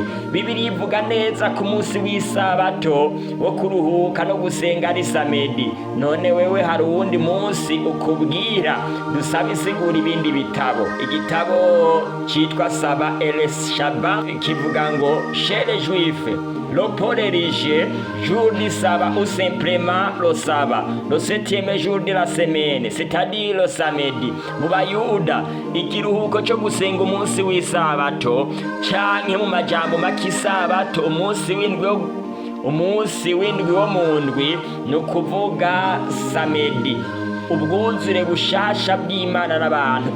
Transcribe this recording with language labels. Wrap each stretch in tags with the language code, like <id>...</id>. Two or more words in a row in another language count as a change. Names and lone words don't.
<rn>Bibiri ivuga neza ku munsi w'isabato wo kuruhuka no gusenga ari samedi. None wewe hari uwundi munsi ukubwira? Dusaba isigura ibindi bitabo. Igitabo cyitwa Saba Eles Shaba kivuga ngo</rn> <fr>chez les Juifs le Paul érigé, jour du sabbat ou simplement le sabbat, le 7e jour de la semaine, c'est-à-dire le samedi.</fr> <rn>Mu Bayuda ikiruhuko cyo gusenga umunsi w'isabato canke mu majambo makisabato umunsi w'indwi wo mu ndwi ni ukuvuga samedi. Ubwuzure bushasha bw'Imana n'abantu.</rn>